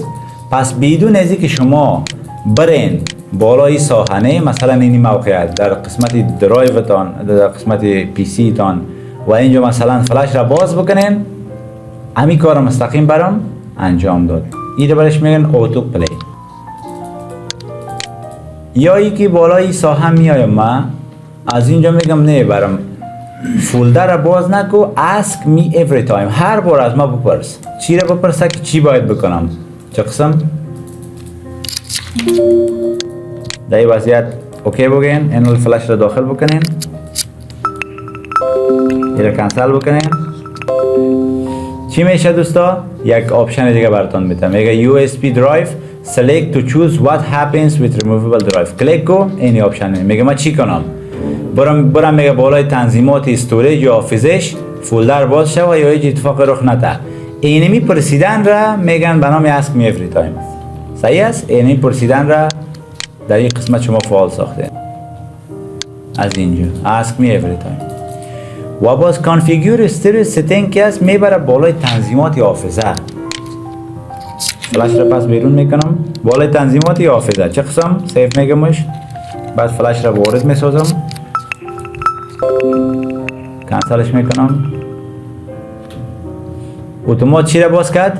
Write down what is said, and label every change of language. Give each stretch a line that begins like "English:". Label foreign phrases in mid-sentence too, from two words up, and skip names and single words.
Persian: پس بدون از اینکه شما برین بالای ساحنه، مثلا این موقعیت در قسمت درایوتان، در قسمت پی سی تان و اینجا مثلا فلش را باز بکنین، همین کار مستقیم برام انجام داد. این رو برش میگن
English: auto play.
Persian: یا ای که بالای ساحن میایم، من از اینجا میگم نه برام فولدر را باز نکو،
English: ask me every time.
Persian: هر بار از ما بپرس. چی را بپرسه که چی باید بکنم؟ چه قسم؟ در این وضعیت اوکی بگین، این فلش را داخل بکنین، این را کنسل بکنین. چی میشه دوستا؟ یک آپشن دیگه براتون میدم، میگه
English: USB drive select to choose what happens with removable drive.
Persian: کلیک کو، این آپشن میگه ما چی کنم؟ برم میگه بالای تنظیمات استوریج یا حافظش فولدر باز شه و یا هیچ اتفاق رخ نده. اینمی پرسیدن را میگن به نام
English: ask me every time.
Persian: صحیح است؟ اینمی پرسیدن را در این قسمت شما فعال ساخته. از اینجا
English: ask me every time.
Persian: و باز
English: configure storage setting
Persian: که است میبره بالای تنظیمات حافظه. فلش را پس بیرون میکنم، بالای تنظیمات حافظه. چه قسم؟ سیف میگمش. بعد فلش را وارد میسازم، کنسلش میکنم. اتومات چی را باز کرد؟